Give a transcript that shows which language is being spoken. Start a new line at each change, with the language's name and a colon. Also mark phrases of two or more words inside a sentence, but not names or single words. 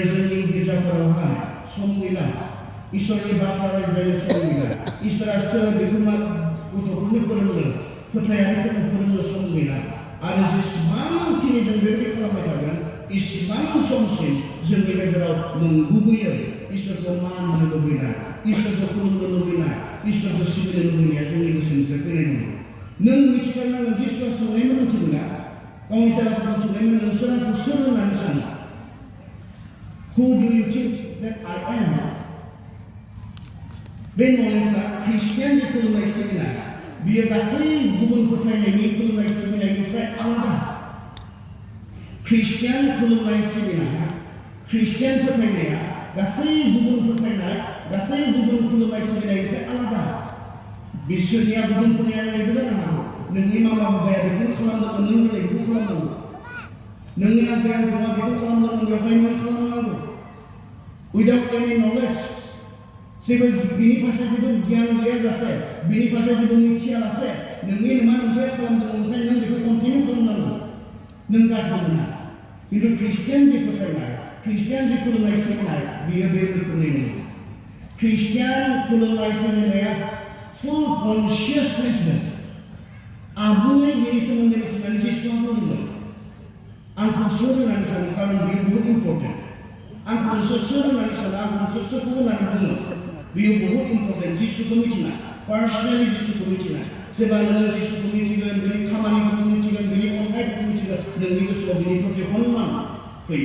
Bodo: जोंनि गिर्जाफोरावहाय सम गैला इसोरनि बाथ्रा रायज्लायनो सम गैला इसोरा सोर बेखौ गथ'फोरनो फोरोंनो फोथायारिफोरनो फोरोंनो सम गैला आरो जेसेबांखिनि जों बेबायदि खालामबाय थागोन इसेबां समसिम जोंनि गेजेराव नंगुबैयै इसोरखौ मान होनो लुबैनाय इसोरखौ खुलुमनो लुबैनाय इसोरखौ सिबिनो लुबैनाया जोंनि गोसोनिफ्राय फैनाय नङा नों मिथिथारनांगोन जिसुआ सोंनायखौ मिथिगौ ना गावनि सेराफोरखौ सोंदोंमोन नोंसोर आंखौ सोर होननानै सानो?
English: Who do you think that I am?
Bodo: बे नलेजआ ख्रिस्टियान खुलुमनाय सिबिनाय बियो गासै गुबुन फोथायनायनि खुलुमनाय सिबिनायनिफ्राय आलादा। ख्रिस्टियान खुलुमनाय सिबिनाय ख्रिस्टियान फोथायनाया गासै गुबुन फोथायनाय गासै गुबुन खुलुमनाय सिबिनायनिफ्राय आलादा। बिसोरनिया गुबुनफोरनिया ओरैबो जानो हागौ नोंनि मामा बाबाया बेखौ खालामदोंमोन नों दिनै बेखौ खालामनांगौ, नोंनि आजै आजौआ बेखौ खालामदोंमोन बेवहाय नों खालामनांगौ।
English: Without any knowledge,
Bodo: जेबो बिनि फारसे जेबो गियान गैयाजासे बिनि फारसे जेबो मिथियालासे नोंनि नोमा नोंथाया खालामदोंमोन ओमफ्राय नों बेखौ कन्टिनिउ खालामनांगौ, नों गारनो मोना। खिन्थु ख्रिस्टियान जे फोथायनाय ख्रिस्टियान जे खुलुमनाय सिबिनाय बियो बे रोखोमनि नङा। ख्रिस्टियान खुलुमनाय सिबिनाया
English: full consciousness
Bodo: आबुङै बेनि सोमोन्दै मिथिनानै जिसुआ बुंदोंमोन आंखौ सोर होननानै सानो, खारन बेयो बहुत इम्पर्टेन्ट। आंखौ नोंसोर सोर होननानै सानो, आंखौ नोंसोर सोरखौ होननानै बुङो, बेयो बहुत इम्पर्टेन्ट। जिसुखौ मिथिनाय, पार्सनेलि जिसुखौ मिथिनाय। जेब्ला नोङो जिसुखौ मिथिगोन, बिनि खामानिफोरखौ मिथिगोन, बिनि अननायफोरखौ मिथिगोन, नोंनि गोसोआव बिनि प्रति हनुमान फैयो।